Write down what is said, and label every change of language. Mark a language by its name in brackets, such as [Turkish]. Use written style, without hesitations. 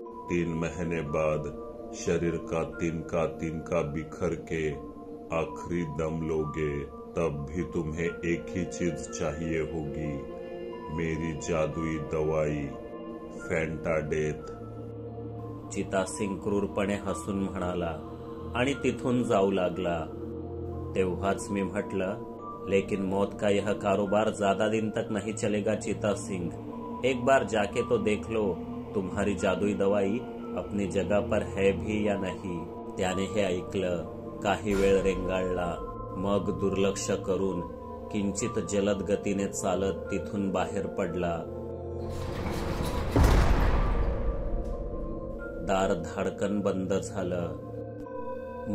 [Hindi] 3 महीने बाद शरीर का तिनका बिखर के आखिरी दम लोगे। तब भी तुम्हें एक ही चीज चाहिए होगी, मेरी जादुई दवाई, फॅन्टा डेथ। [Marathi] चितासिंग क्रूरपणे हसून म्हणाला आणि तिथून जाऊ लागला। तेव्हाच मी म्हटलं, [Hindi] लेकिन मौत का यह कारोबार ज्यादा दिन तक नहीं चलेगा चितासिंग। एक बार जाके तो देख लो तुम्हारी जादुई दवाई अपनी जगह पर है भी या नहीं। [Marathi] त्याने हे ऐकलं, काही वेळ रेंगाळला, मग दुर्लक्ष करून किंचित जलद गतीने चालत तिथून बाहेर पडला। दार धाडकन बंद झालं।